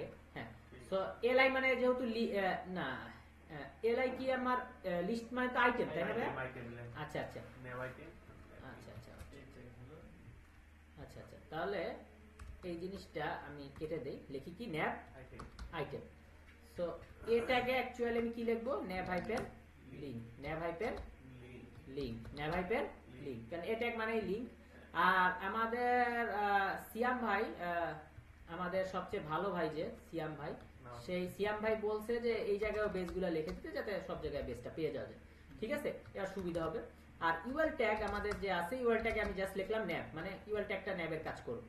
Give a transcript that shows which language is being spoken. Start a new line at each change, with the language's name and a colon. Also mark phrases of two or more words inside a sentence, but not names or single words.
Bangla: হ্যাঁ, সো এলআই মানে যেহেতু না, এলআই কি আমার লিস্ট মানে তো আইটেম, তাই না ভাইয়া? আচ্ছা আচ্ছা
English: nav item.
Bangla: আচ্ছা আচ্ছা আচ্ছা, তাহলে এই জিনিসটা আমি কেটে দেই, লিখি কি
English: nap item.
Bangla: সো এ ট্যাগে অ্যাকচুয়ালি আমি কি লিখবো,
English: nav hyphen link, nav hyphen link, nav hyphen link,
Bangla: কারণ
English: a tag
Bangla: মানে লিংক। আর আমাদের সিয়াম ভাই, আমাদের সবচেয়ে ভালো ভাই যে সিয়াম ভাই, সেই সিয়াম ভাই বলছে যে এই জায়গায় বেসগুলো লিখে দিতে যাতে সব জায়গায় বেসটা পেয়ে যাওয়া যায়। ঠিক আছে, এর সুবিধা হবে। আর
English: UL tag
Bangla: আমাদের যে আছে, ইউএল ট্যাগে আমি জাস্ট লিখলাম nav, মানে ইউএল ট্যাগটা nav এর কাজ করবে।